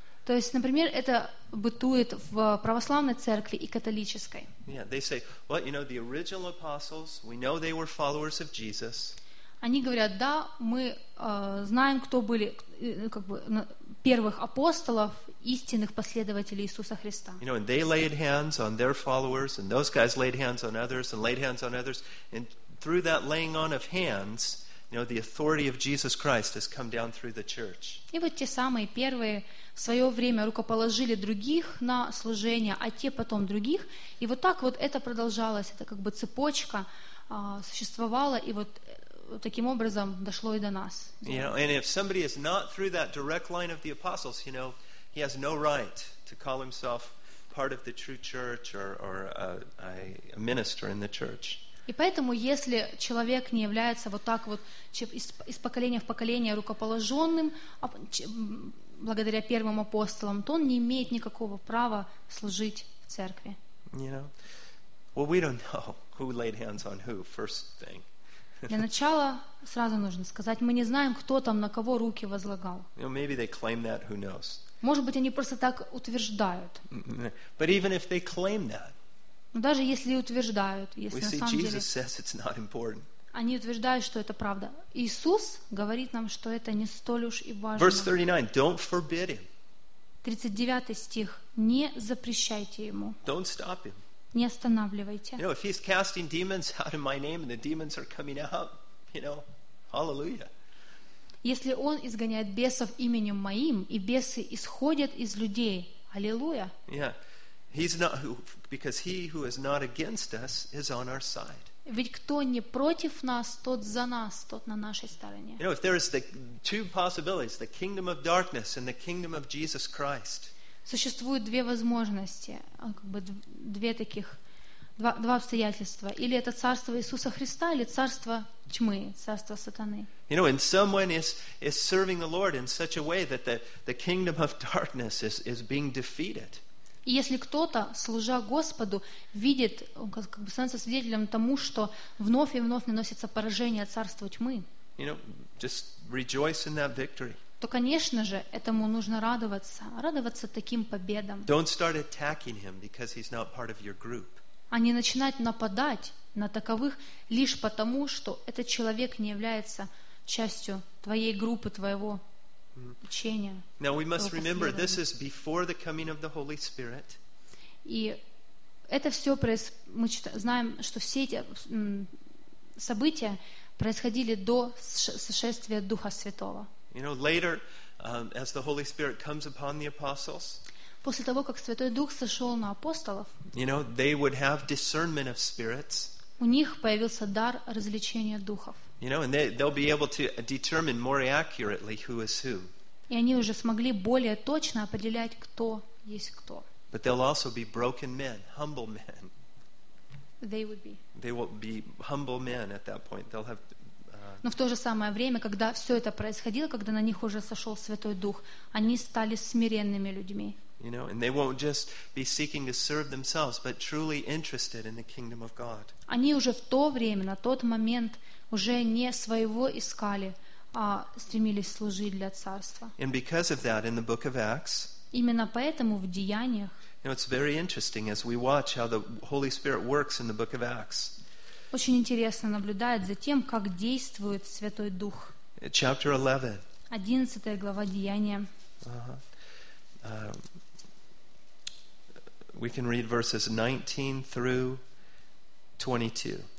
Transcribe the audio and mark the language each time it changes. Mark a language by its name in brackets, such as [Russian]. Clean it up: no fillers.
[Russian] То есть, например, это бытует в православной церкви и католической. [English] Yeah, they say, well, you know, the original apostles, we know they were followers of Jesus. [Russian] Они говорят, да, мы знаем, кто были первых апостолов, истинных последователей Иисуса Христа. [English] You know, and they laid hands on their followers, and those guys laid hands on others, and laid hands on others, and through that laying on of hands, You know, the authority of Jesus Christ has come down through the church. [Russian] И вот те самые первые в свое время рукоположили других на служение, а те потом других. И вот так вот это продолжалось, это как бы цепочка существовала, и вот таким образом дошло и до нас. [English] You know, and if somebody is not through that direct line of the apostles, you know, he has no right to call himself part of the true church or a minister in the church. [Russian] И поэтому, если человек не является вот так вот из поколения в поколение рукоположенным благодаря первым апостолам, то он не имеет никакого права служить в церкви. [English] You know? Well, we don't know who laid hands on who, first thing. [Russian] Для начала сразу нужно сказать, мы не знаем, кто там на кого руки возлагал. [English] You know, maybe they claim that, who knows? [Russian] Может быть, они просто так утверждают. [English] But even if they claim that, [Russian] но даже если утверждают, если [English] we [Russian] на самом [English] Jesus [Russian] деле [English] says it's not important. [Russian] Они утверждают, что это правда. Иисус говорит нам, что это не столь уж и важно. [English] Verse 39, don't forbid him. [Russian] 39 стих. Не запрещайте ему. [English] Don't stop him. [Russian] Не останавливайте. [English] You know, if he's casting demons out in my name and the demons are coming out, you know, hallelujah. [Russian] Если он изгоняет бесов именем моим, и бесы исходят из людей, аллилуйя. [English] Yeah. He's not who, because he who is not against us is on our side. [Russian] Ведь кто не против нас, тот за нас, тот на нашей стороне. [English] You know, if there is the two possibilities, the kingdom of darkness and the kingdom of Jesus Christ. [Russian] Существует две возможности, как бы две таких два обстоятельства: или это царство Иисуса Христа, или царство тьмы, царство сатаны. [English] You know, and someone is serving the Lord in such a way that the kingdom of darkness is being defeated. [Russian] И если кто-то, служа Господу, видит, как бы становится свидетелем тому, что вновь и вновь наносится поражение царства тьмы, [English] you know, just rejoice in that victory. [Russian] То, конечно же, этому нужно радоваться, радоваться таким победам. [English] Don't start attacking him because he's not part of your group. [Russian] А не начинать нападать на таковых лишь потому, что этот человек не является частью твоей группы, твоего. [English] Now we must remember this is before the coming of the Holy Spirit. [Russian] И это все мы знаем, что все эти события происходили до сошествия Духа Святого. [English] You know, later, as the Holy Spirit comes upon the apostles. [Russian] После того, как Святой Дух сошел на апостолов. [English] You know, they would have discernment of spirits. [Russian] У них появился дар различения духов. [English] You know, and they'll be able to determine more accurately who is who. [Russian] И они уже смогли более точно определять, кто есть кто. [English] But they'll also be broken men, humble men. They would be. They will be humble men at that point. They'll have. [Russian] Но в то же самое время, когда все это происходило, когда на них уже сошел Святой Дух, они стали смиренными людьми. [English] You know, and they won't just be seeking to serve themselves, but truly interested in the kingdom of God. [Russian] Они уже в то время, на тот момент, уже не своего искали, а стремились служить для царства. [English] And because of that, in the book of Acts. [Russian] Именно поэтому в Деяниях. [English] You know, it's very interesting as we watch how the Holy Spirit works in the book of Acts. [Russian] Очень интересно наблюдать за тем, как действует Святой Дух. [English] Chapter 11. [Russian] 11 глава Деяния. [English] We can read verses 19 through 22.